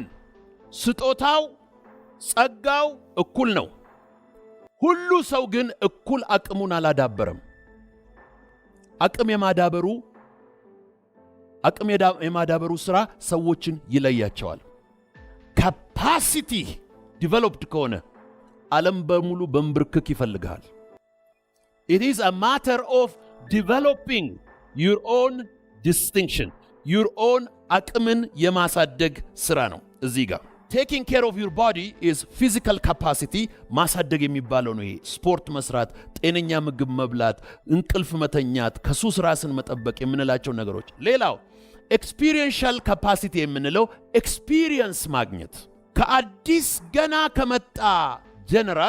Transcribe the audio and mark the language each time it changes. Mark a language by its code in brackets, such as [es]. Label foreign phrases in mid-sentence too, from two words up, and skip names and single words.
[am] ስጦታው፣ ጸጋው እኩል ነው። ሁሉ ሰው ግን እኩል አቅሙን አላዳበረም። አቅም የማዳበሩ ሥራ ሰዎችን ይለያቸዋል። [en] capacity developed [am] ከሆነ ዓለም በሙሉ በንብርክክ ይፈልግሃል። [en] It is a matter of developing your own distinction, your own [am] አቅምን የማሳደግ ሥራ ነው። እዚህ ጋር [en] taking care of your body is physical capacity [am] ማሳደግ የሚባለው ነው። ይሄ ስፖርት መስራት፣ ጤነኛ ምግብ መብላት፣ እንቅልፍ መተኛት፣ ከሱስ ራስን መጠበቅ የምንላቸው ነገሮች። ሌላው [en] experiential capacity [am] የምንለው experience ማግኘት። ከአዲስ ገና ከመጣ ጀነራል